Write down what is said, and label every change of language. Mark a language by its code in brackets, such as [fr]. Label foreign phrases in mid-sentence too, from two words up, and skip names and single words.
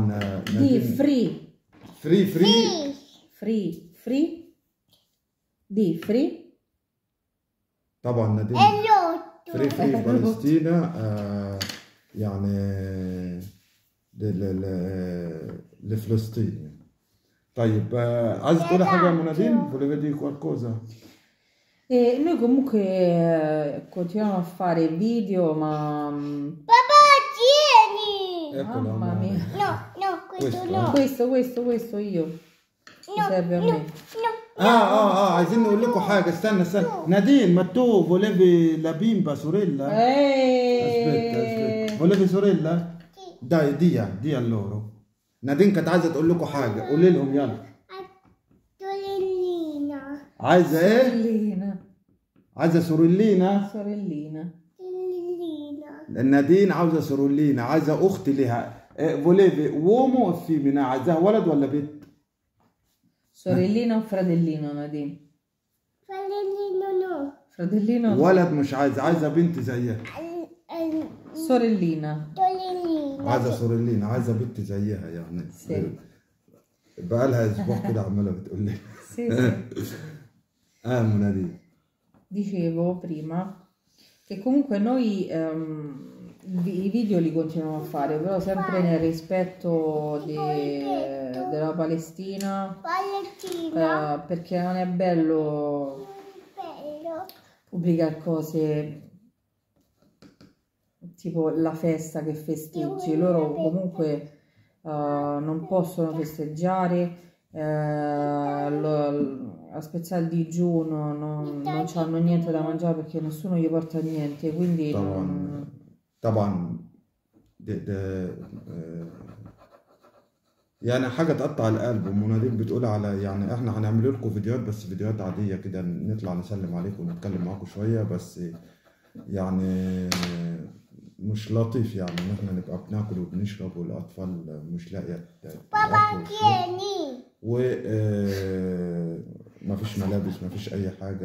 [ar] دي فري دي فري طبعا نادين فري فلسطينا يعني لفلسطين. طيب عايز تقولي حاجة يا نادين؟ [it] volevi dire qualcosa? Noi comunque continuiamo a fare video, ma papà tieni! Mamma mia. No, questo io. Mi serve a me. [ar] عايزين نقول لكم حاجة. استنى نادين، ما تو [it] volevi la bimba sorella? Aspetta. volevi sorella? dai دي loro. [ar] نادين كانت عايزة تقول لكم حاجة، قولي لهم يلا. عايزة ايه؟ عايزة سوريلينا. نادين عاوزة سوريلينا، عايزة أخت لها. [it] volevi uomo o femmina? [ar] عايزاها ولد ولا بنت؟ [it] Sorellina o fratellino Nadine? Fratellino no. [ar] ولد مش عايزة بنت زيها. [it] Sorellina. [ar] عايزة سوريلينا، عايزة بنت زيها يعني. بقالها اسبوع كده عمالة بتقول لي. [it] Nadine. Dicevo prima che comunque noi i video li continuiamo a fare, però sempre nel rispetto della Palestina, perché non è bello pubblicare cose tipo la festa che festeggi. Loro comunque non possono festeggiare, a spezzare il digiuno, non hanno niente da mangiare perché nessuno gli porta niente, quindi [ar] طبعا يعني حاجة تقطع القلب. ومنادين بتقول على يعني احنا هنعمل لكم فيديوهات، بس فيديوهات عادية كده، نطلع نسلم عليكم ونتكلم معاكم شوية، بس يعني مش لطيف يعني ان احنا نبقى بناكل وبنشرب والاطفال مش لاقية مفيش ملابس، مفيش اي حاجة.